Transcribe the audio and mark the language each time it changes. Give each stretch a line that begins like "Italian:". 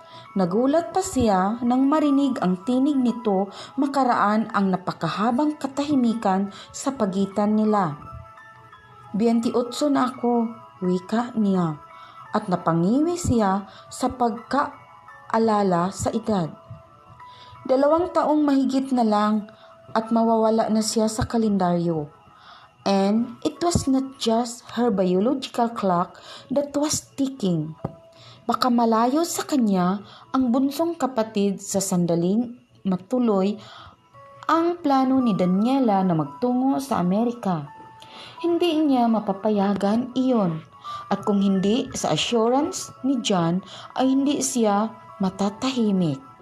Filipino: Nagulat pa siya nang marinig ang tinig nito makaraan ang napakahabang katahimikan sa pagitan nila. "28 na ako," wika niya, at napangiwi siya sa pagkaalala sa edad. 2 taong mahigit na lang at mawawala na siya sa kalendaryo.
English: And it was not just her biological clock that was ticking.
Filipino: Baka malayo sa kanya ang bunsong kapatid sa sandaling matuloy ang plano ni Daniela na magtungo sa Amerika. Hindi niya mapapayagan iyon at kung hindi sa assurance ni John ay hindi siya matatahimik.